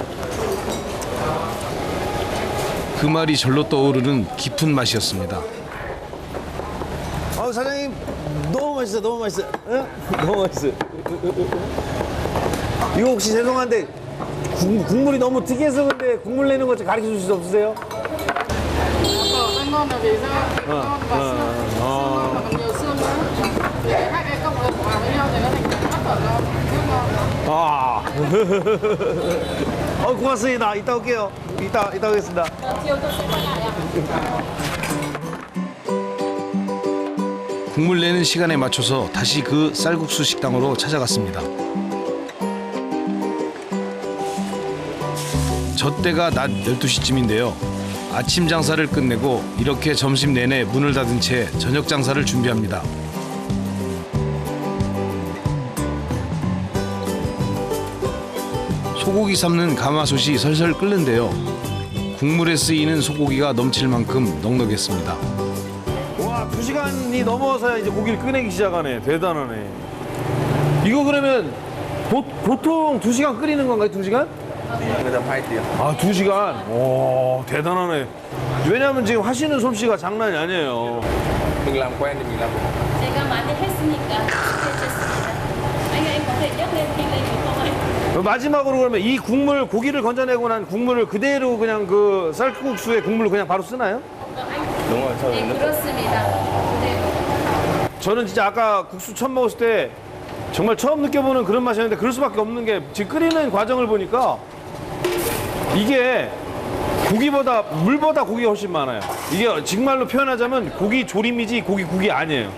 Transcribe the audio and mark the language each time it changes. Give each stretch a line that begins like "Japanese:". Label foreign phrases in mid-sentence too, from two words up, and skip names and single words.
Korean: 그 말이 절로 떠오르는 깊은 맛이었습니다. 사장님 너무 맛있어, 너무 맛있어. 응? 너무 맛있어. 이거 혹시 죄송한데 국물이 너무 특이해서 근데 국물 내는 거 좀 가르쳐 주실 수 없으세요?
Vietnamese: Ăn ngon là vì sao? Ngon và xương. Xương ngon mà còn nhiều xương nữa. Thì hai cái cộng hợp vào với nhau thì nó thành rất là ngon. Rất ngon.
Korean: 고맙습니다. 이따 올게요. 이따 오겠습니다.
Vietnamese: Chiều tôi sẽ quay lại ạ.
Korean: 국물 내는 시간에 맞춰서 다시 그 쌀국수 식당으로 찾아갔습니다. 저 때가 낮 12시쯤인데요. 아침 장사를 끝내고 이렇게 점심 내내 문을 닫은 채 저녁 장사를 준비합니다. 소고기 삶는 가마솥이 설설 끓는데요. 국물에 쓰이는 소고기가 넘칠 만큼 넉넉했습니다. 와, 2시간이 넘어서야 이제 고기를 꺼내기 시작하네. 대단하네. 이거 그러면 보통 2시간 끓이는 건가요? 2시간?
Vietnamese: người ta 2 tiếng.
Korean: 아, 2시간? 오, 대단하네. 왜냐면 지금 하시는 솜씨가 장난이 아니에요.
Vietnamese: Mình làm quen thì mình làm.
Korean: 제가 많이 했으니까 됐습니다.
Vietnamese: anh có thể nhấc lên khi lên được không anh?
Korean: 마지막으로 그러면 이 국물, 고기를 건져내고 난 국물을 그대로 그냥 그 쌀국수의 국물을 그냥 바로 쓰나요?
Vietnamese: Đúng rồi, sau
Korean: 네, 그렇습니다. 네. 저는 진짜 아까 국수 처음 먹었을 때 정말 처음 느껴보는 그런 맛이었는데 그럴 수밖에 없는 게 지금 끓이는 과정을 보니까 이게 고기보다 물보다 고기가 훨씬 많아요. 이게 정말로 표현하자면 고기 조림이지 국이 아니에요.